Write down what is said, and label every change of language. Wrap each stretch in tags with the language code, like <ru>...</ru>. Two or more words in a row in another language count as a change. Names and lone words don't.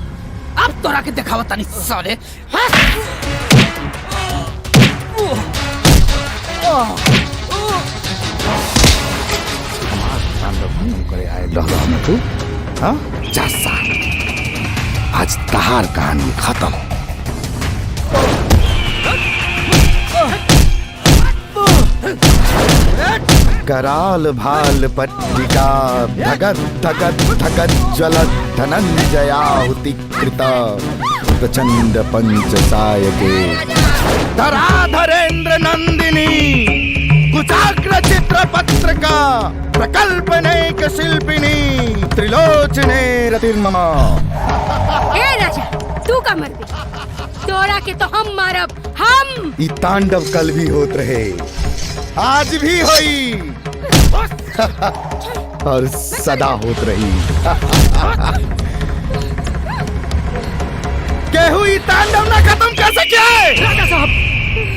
<bho>अब तोरा के दिखावा तानी साले। जा सार, आज तहार कहानी खत्म।</bho> <sa>कराल भाल पट्टिका धगत धगत धगत ज्वलत धनंजयाहुति कृत प्रचंड पंचसायके धराधरेन्द्र नंदिनी कुचाग्र चित्र पत्रका प्रकल्पनेक शिल्पिनी त्रिलोचने रतिर्ममा।</sa> <bho>ए राजा, तू का मर गई? तोरा के तो हम मारब, हम। ई तांडव कल भी होत रहे, आज भी होई और सदा होत रही। केहू ई तांडव ना खत्म कर सके।</bho>